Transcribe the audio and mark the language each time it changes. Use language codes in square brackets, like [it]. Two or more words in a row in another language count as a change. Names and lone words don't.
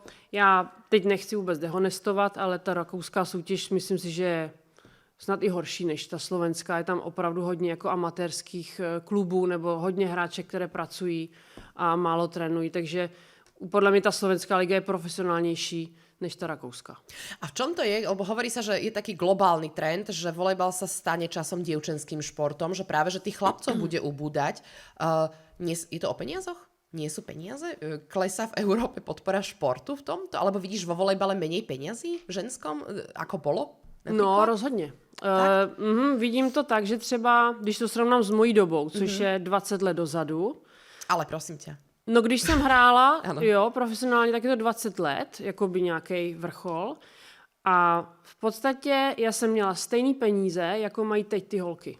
[cs] Já teď nechci vůbec dehonestovat, ale ta rakouská soutěž, myslím si, že je snad i horší než ta slovenská. Je tam opravdu hodně jako amatérských klubů nebo hodně hráček, které pracují a málo trénují, takže podle mě ta slovenská liga je profesionálnější než ta rakouská. [sk] A v čom to je? Lebo hovorí sa, že je taký globálny trend, že volejbal sa stane časom dievčenským športom, že práve, že tých chlapcov bude ubúdať. Je to o peniazoch? Nie sú peniaze? Klesá v Európe podpora športu v tomto? Alebo vidíš vo volejbale menej peniazí v ženskom, ako bolo? Napríklad? [cs] No, rozhodně. Vidím to tak, že třeba, když to srovnám s mojí dobou, což je 20 let dozadu. Ale prosím tě. No, když jsem hrála, profesionálně, tak je to 20 let, jako by nějaký vrchol. A v podstatě já jsem měla stejný peníze, jako mají teď ty holky.